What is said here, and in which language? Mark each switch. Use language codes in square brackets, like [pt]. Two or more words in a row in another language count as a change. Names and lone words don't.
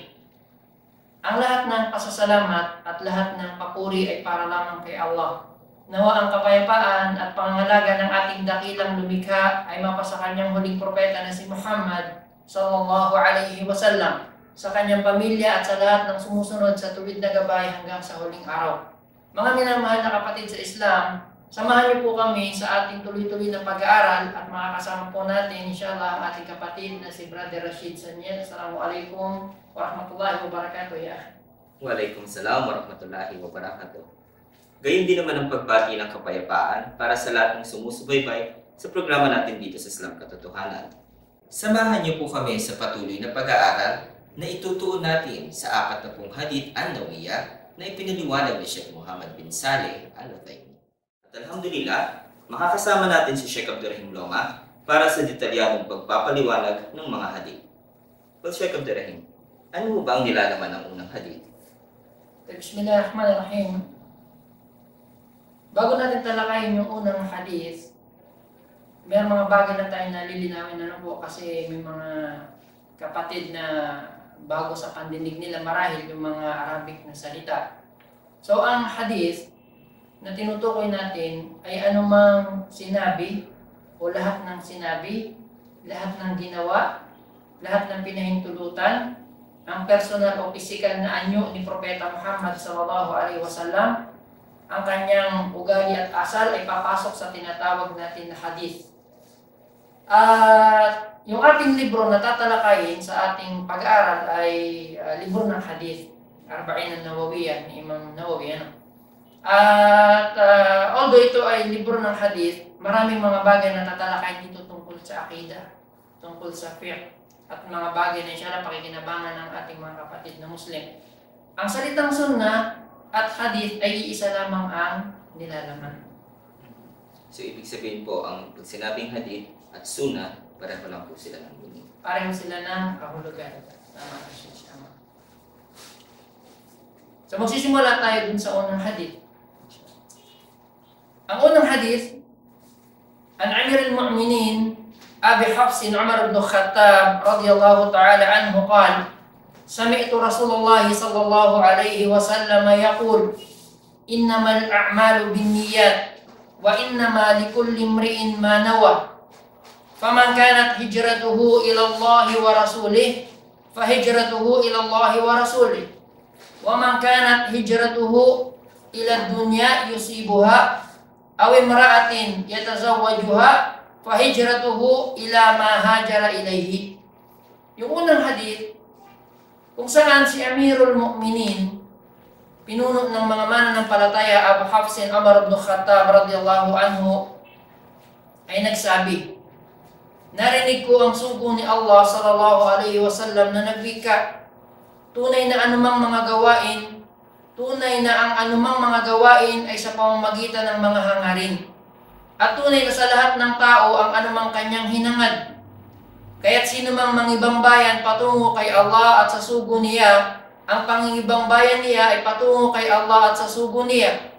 [tl] Ang lahat ng pasasalamat at lahat ng papuri ay para lamang kay Allah. Nawa ang kapayapaan at pangangalaga ng ating dakilang lumikha ay mapasa kanyang huling propeta na si Muhammad [ar] صلى الله عليه وسلم, [tl] sa kanyang pamilya at sa lahat ng sumusunod sa tuwid na gabay hanggang sa huling araw. Mga minamahal na kapatid sa Islam, samahan niyo po kami sa ating tuloy-tuloy na pag-aaral at makakasama po natin inshallah ang ating kapatid na si Brother Rashid Sanyel. [ar] السلام عليكم ورحمة الله وبركاته يا. وعليكم السلام ورحمة الله وبركاته. [tl] Gayon din naman ang pagbati ng kapayapaan para sa lahat ng sumusubaybay sa programa natin dito sa Islam Katotohanan. Samahan niyo po kami sa patuloy na pag-aaral na itutuon natin sa 40 hadith an-nawiyah na ipinaliwanag ni Sheikh Muhammad bin Saleh Al-Uthaymeen. At alhamdulillah, makakasama natin si Sheikh Abdurrahim Loma para sa detalyadong pagpapaliwanag ng mga hadith. Well, Sheikh Abdurrahim, ano ba ang nilalaman ng unang hadith? Bismillahirrahmanirrahim. Bago natin talakayin yung unang hadith, may mga bagay na tayo nalilinawin po kasi may mga kapatid na bago sa pandinig nila marahil yung mga Arabic na salita. So ang hadith na tinutukoy natin ay anumang sinabi o lahat ng sinabi, lahat ng ginawa, lahat ng pinahintulutan, ang personal o physical na anyo ni Propeta Muhammad [ar] صلى الله عليه وسلم, [tl] ang kanyang ugali at asal ay papasok sa tinatawag natin na hadith. At yung ating libro na tatalakayin sa ating pag-aaral ay libro ng hadith, Arba'in an-Nawawiyah ni Imam Nawawi. At although ito ay libro ng hadith, maraming mga bagay na tatalakayin dito tungkol sa akidah, tungkol sa fiqh, at mga bagay na inshallah pakikinabangan ng ating mga kapatid na Muslim. Ang salitang sunnah at hadith ay iisa lamang ang nilalaman. So, ibig sabihin po, ang pag sinabing hadith at sunnah, pareho lang po sila ng meaning. Pareho sila ng kahulugan. Tama na siya. So magsisimula tayo dun sa unang hadith. Ang unang hadith, [ar] عن أمير المؤمنين أبي حفص عمر بن الخطاب رضي الله تعالى عنه قال سمعت رسول الله صلى الله عليه وسلم يقول إنما الأعمال بالنيات وإنما لكل امرئ ما نوى. فمن كانت هجرته إلى الله ورسوله فهجرته إلى الله ورسوله. ومن كانت هجرته إلى دنيا يصيبها أو امرأة يتزوجها فهجرته إلى ما هاجر إليه. [tl] Yung unang hadith kung saan si [ar] أمير المؤمنين, [tl] pinuno ng mga mananampalataya, Abu Hafsin Umar ibn Khattab [ar] رضي الله عنه, [tl] ay nagsabi, narinig ko ang sugo ni Allah [ar] صلى الله عليه وسلم [tl] na nagwika, tunay na ang anumang mga gawain ay sa pamamagitan ng mga hangarin. At tunay na sa lahat ng tao ang anumang kanyang hinangad. Kaya't sino mang mangibang bayan patungo kay Allah at sa sugo niya, ang pangingibang bayan niya ay patungo kay Allah at sa sugo niya.